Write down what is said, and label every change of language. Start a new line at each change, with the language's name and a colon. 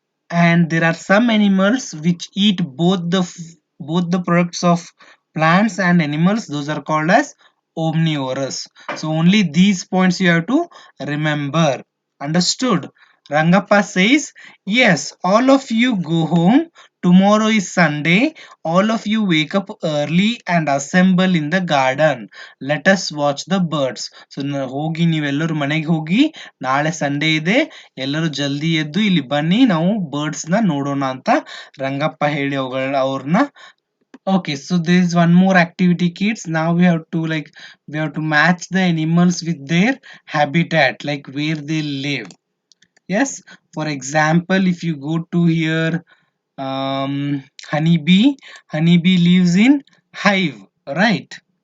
English: And there are some animals which eat both the products of plants and animals, those are called as omnivorous. So only these points you have to remember. Understood? Rangappa says, yes, all of you go home. Tomorrow is Sunday. All of you wake up early and assemble in the garden. Let us watch the birds.
Kannada: So ಹೋಗಿ ನೀವೆಲ್ಲರೂ ಮನೆಗೆ ಹೋಗಿ, ನಾಳೆ Sunday ಇದೆ, ಎಲ್ಲರೂ ಜಲ್ದಿ ಎದ್ದು ಇಲ್ಲಿ ಬನ್ನಿ, ನಾವು ಬರ್ಡ್ಸ್ ನ ನೋಡೋಣ ಅಂತ ರಂಗಪ್ಪ ಹೇಳಿ ಅವ್ರನ್ನ.
English: Okay, so there is one more activity, kids. Now we have to match the animals with their habitat, like where they live. Yes, for example, if you go to here, honeybee lives in hive, right?